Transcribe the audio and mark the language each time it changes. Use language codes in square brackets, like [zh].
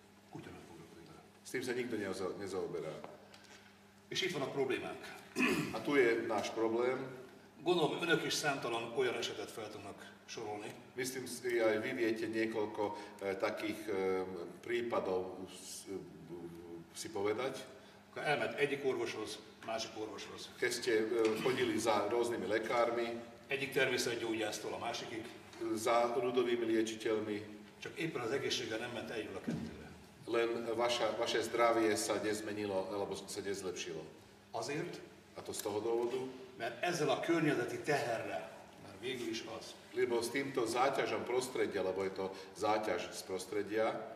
[hu] kutya nem foglalkozik vele. [sk] s tým sa nikto nezaoberá. [hu] És itt van a problémánk. [sk] A tu je náš problém. [hu] Gondolom, önök is számtalan olyan esetet fel tudnak sorolni, [sk] Myslím si, aj vy viete niekoľko takých prípadov si povedať. [hu] akkor elment egyik orvoshoz, másik orvoshoz. [sk] Keď ste chodili za rôznymi lekármi, [hu] Egyik természetgyógyásztól a másikig, [sk] za ľudovými liečiteľmi, [hu] csak éppen az egészséggel nem ment egyről a kettőre. [sk] len vaše zdravie sa nezmenilo, alebo sa nezlepšilo. [hu] Azért, [sk] A to z toho dôvodu, [hu] mert ezzel a környezeti teherrel, már végül is az, [sk] lebo s týmto záťažom prostredia, lebo je to záťaž z prostredia,